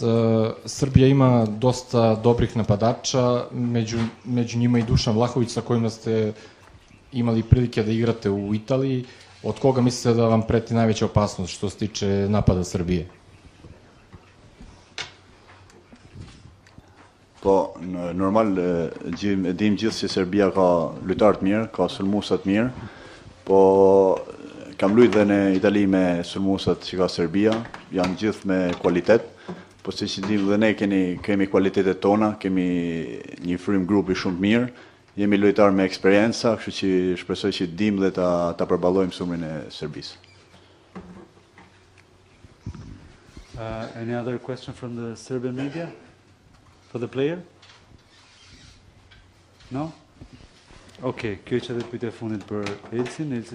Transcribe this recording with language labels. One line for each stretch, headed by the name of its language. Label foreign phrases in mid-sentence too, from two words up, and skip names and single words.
Serbian: Srbija ima dosta dobrih napadača, među njima i Dušan Vlahović sa kojima ste imali prilike da igrate u Italiji. Od koga mislite da vam preti najveća opasnost što se tiče napada Srbije?
Albanian: Po, normal e dim gjithë që Serbia ka lojtarë të mirë, ka sulmuesa të mirë, po kam luajtur dhe në Itali me sulmuesat që ka Serbia, janë gjithë me kualitet, po siç dim dhe ne kemi kualitetet tona, kemi një frym grupi shumë të mirë, jemi lojtarë me eksperjenca, kështu që shpresoj që dim dhe ta përballojmë sulmin e Serbisë.
English: Any other question from the Serbian media? For the player? No?
Albanian: Okay, kjo që dhe pyetja e fundit për Elsin.